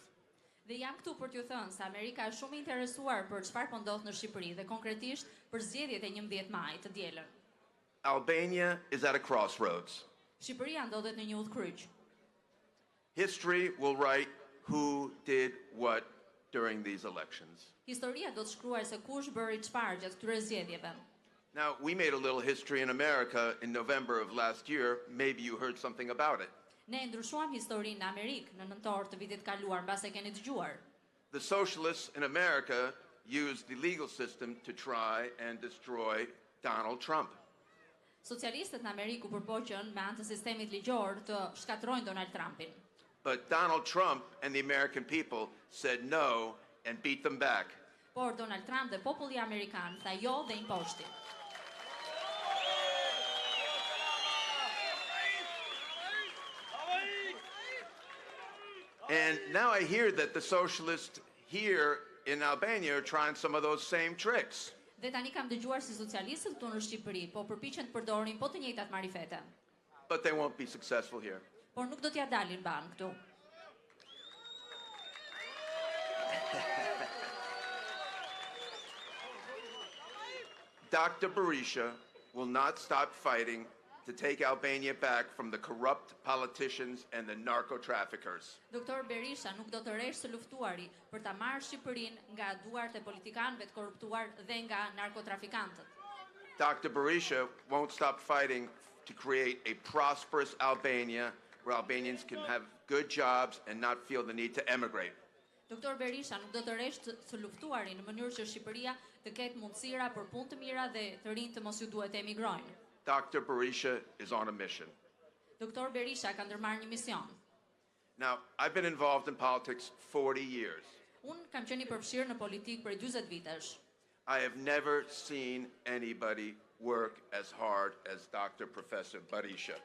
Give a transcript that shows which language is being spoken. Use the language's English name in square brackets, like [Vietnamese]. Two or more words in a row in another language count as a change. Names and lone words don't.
[Albanian] Dhe jam këtu për t'ju thënë se Amerika është shumë interesuar për çfarë po ndodh në Shqipëri dhe konkretisht për zgjedhjet e 11 Maj të dielën. [English] Albania is at a crossroads. [Albanian] Shqipëria ndodhet në një udhkryq. [English] History will write who did what during these elections. [Albanian] Historia do të shkruaj se kush bëri çfarë gjatë këtyre zgjedhjeve. [English] Now, we made a little history in America in November of last year. Maybe you heard something about it. [Albanian] Ne ndryshuam historinë në Amerikë në nëntor të vitit kaluar, mbase keni dëgjuar. [English] The socialists in America used the legal system to try and destroy Donald Trump. [Albanian] Socialistët në Amerikë u përpoqën me anë të sistemit ligjor të shkatërrojnë Donald Trumpin. [English] But Donald Trump and the American people said no and beat them back. [Albanian] Por Donald Trump dhe populli amerikan tha jo dhe imposhti. [English] And now I hear that the socialists here in Albania are trying some of those same tricks. [Albanian] Dhe tani kam dëgjuar si socialistët këtu në Shqipëri po përpiqen të përdorin po të njëjtat marifete. [English] But they won't be successful here. [Albanian] Por nuk do t'ja dalin ban këtu. [English] Dr. Berisha will not stop fighting to take Albania back from the corrupt politicians and the narco-traffickers. [Albanian] Doktor Berisha nuk do të rreshtë së luftuari për ta marrë Shqipërinë nga duart e politikanëve të korruptuar dhe nga narkotrafikantët. [English] Dr. Berisha won't stop fighting to create a prosperous Albania where Albanians can have good jobs and not feel the need to emigrate. [Albanian] Doktor Berisha nuk do të rreshtë së luftuari në mënyrë që Shqipëria të ketë mundësira për punë të mira dhe të rinjtë të mos ju duhet të emigrojnë. [English] Dr. Berisha is on a mission. [Albanian] Doktor Berisha ka ndërmarrë një mision. [English] Now, I've been involved in politics 40 years. [Albanian] Unë kam qenë i përfshirë në politikë për 40 vitesh. [English] I have never seen anybody work as hard as Dr. Professor Berisha.